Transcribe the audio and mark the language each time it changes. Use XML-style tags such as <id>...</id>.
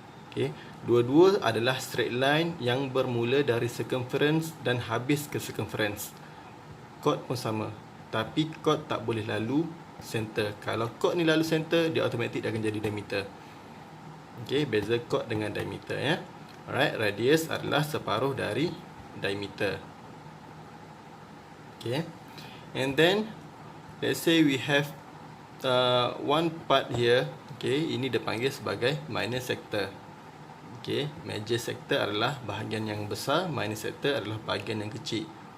<ms>Okay, dua-dua adalah straight line yang bermula dari circumference dan habis ke circumference. Chord pun sama, tapi chord tak boleh lalu center. Kalau chord ni lalu center, dia automatik dia akan jadi diameter. Okay, beza chord dengan diameter ya. Alright, radius adalah separuh dari diameter.</ms> <en>Okay, and then let's say we have one part here.</en> <ms>Okay, ini dipanggil sebagai minor sector. Okay, major sector adalah bahagian yang besar, minor sector adalah bahagian yang kecil.</ms>